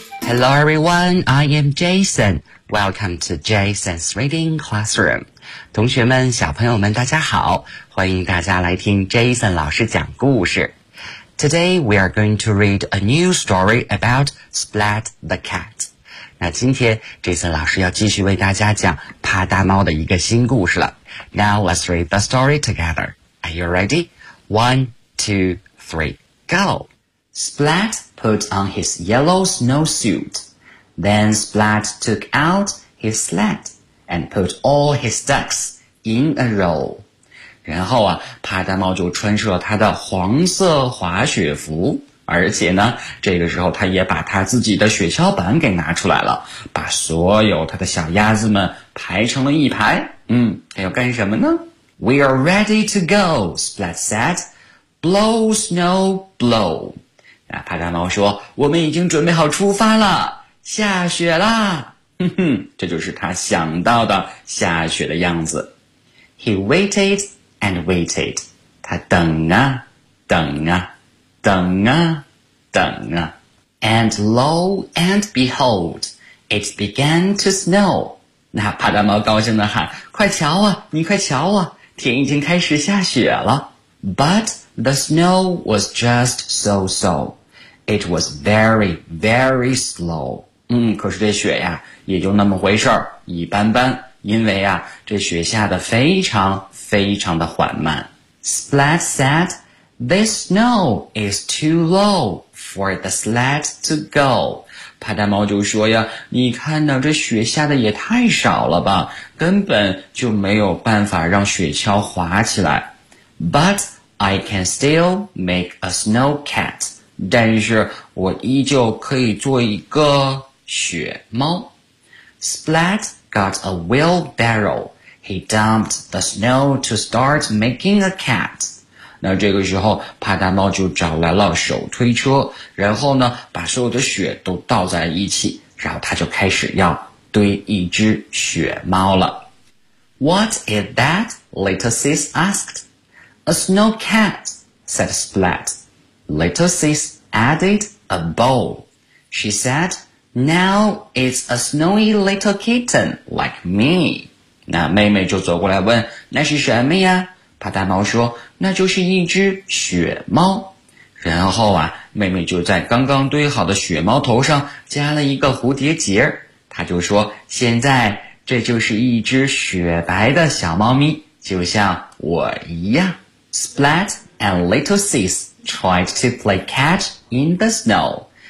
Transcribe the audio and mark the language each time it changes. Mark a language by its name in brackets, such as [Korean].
[English] Hello everyone, I am Jason. Welcome to Jason's Reading Classroom. [Chinese] 同学们，小朋友们，大家好，欢迎大家来听 Jason 老师讲故事。 [English] Today we are going to read a new story about Splat the Cat. [Chinese] 那今天 Jason 老师要继续为大家讲帕大猫的一个新故事了。 [English] Now let's read the story together. Are you ready? 1, 2, 3, go! Splat put on his yellow snowsuit. Then Splat took out his sled and put all his ducks in a row. [Chinese] 然后啊，帕大猫就穿上了他的黄色滑雪服，而且呢，这个时候他也把他自己的雪橇板给拿出来了，把所有他的小鸭子们排成了一排。他要干什么呢？ [English] We are ready to go, Splat said. Blow, snow, blow. [Chinese] 帕大猫说，我们已经准备好出发了，下雪啦。哼哼，这就是他想到的下雪的样子。 [English] He waited and waited. [Chinese] 他等啊等啊等啊等啊。 [English] And lo and behold, it began to snow. [Chinese] 那帕大猫高兴地喊，快瞧啊，你快瞧啊，天已经开始下雪了。 [English] But the snow was just so-so. It was very, very slow. [Chinese] 可是这雪呀也就那么回事儿，一般般，因为啊这雪下得非常非常的缓慢。 [English] Splat said, this snow is too low for the sled to go. [Chinese] 帕大猫就说呀，你看到这雪下得也太少了吧，根本就没有办法让雪橇滑起来。 [English] But I can still make a snow cat. [Chinese] 但是我依旧可以做一个雪猫。 [English] Splat got a wheelbarrow. He dumped the snow to start making a cat. [Chinese] 那这个时候帕达猫就找来了手推车，然后呢把所有的雪都倒在一起，然后他就开始要堆一只雪猫了。 [English] What is that? Little Sis asked. A snow cat, said Splat. Little Sis added a bow. She said, Now it's a snowy little kitten like me. [Chinese] 那妹妹就走过来问，那是什么呀？帕达猫说，那就是一只雪猫。然后啊，妹妹就在刚刚堆好的雪猫头上加了一个蝴蝶结，她就说，现在这就是一只雪白的小猫咪，就像我一样。 [English] Splat and Little Sis tried to play catch in the snow.